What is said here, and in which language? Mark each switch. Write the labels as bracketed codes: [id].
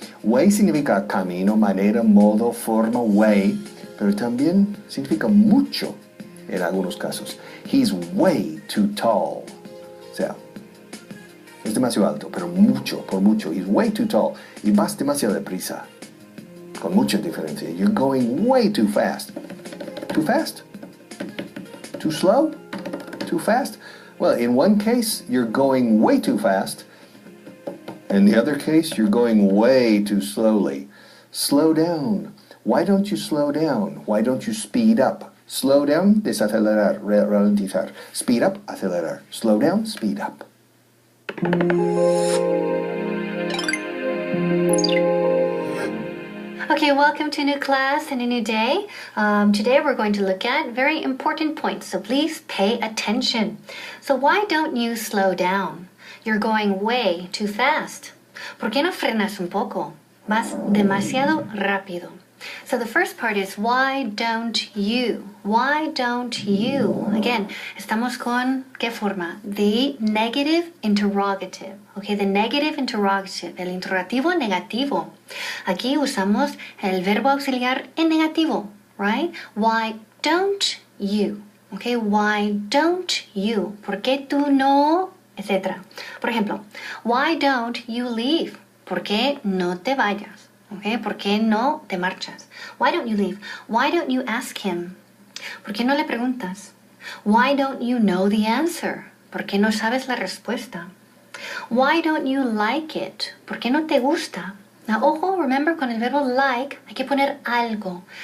[es] Way significa camino, manera, modo, forma, way, pero también significa mucho en algunos casos. [en] He's way too tall. [es] O sea, es demasiado alto, pero mucho, por mucho. He's way too tall. Y vas demasiado deprisa. Con mucha diferencia. [en] You're going way too fast. Too fast? Too slow? Too fast? Well, in one case, you're going way too fast. In the other case, you're going way too slowly. Slow down. Why don't you slow down? Why don't you speed up? Slow down, desacelerar, ralentizar. Speed up, acelerar. Slow down, speed up. Okay, welcome to a new class and a new day. Today we're going to look at very important points, so please pay attention. So why don't you slow down? You're going way too fast. [es] ¿Por qué no frenas un poco? Vas demasiado rápido. [en] So the first part is why don't you? Why don't you? [es] Again, estamos con ¿qué forma? [en] The negative interrogative. Okay, the negative interrogative, [es] el interrogativo negativo. Aquí usamos el verbo auxiliar en negativo, right? [en] Why don't you? Okay, why don't you? [es] ¿Por qué tú no? Etcétera. Por ejemplo, [en] why don't you leave? [es] ¿Por qué no te vayas? Okay, ¿por qué no te marchas? [en] Why don't you leave? Why don't you ask him? [es] ¿Por qué no le preguntas? [en] Why don't you know the answer? [es] ¿Por qué no sabes la respuesta? [en] Why don't you like it? [es] ¿Por qué no te gusta? Now, ojo, remember, con el verbo like hay que poner algo.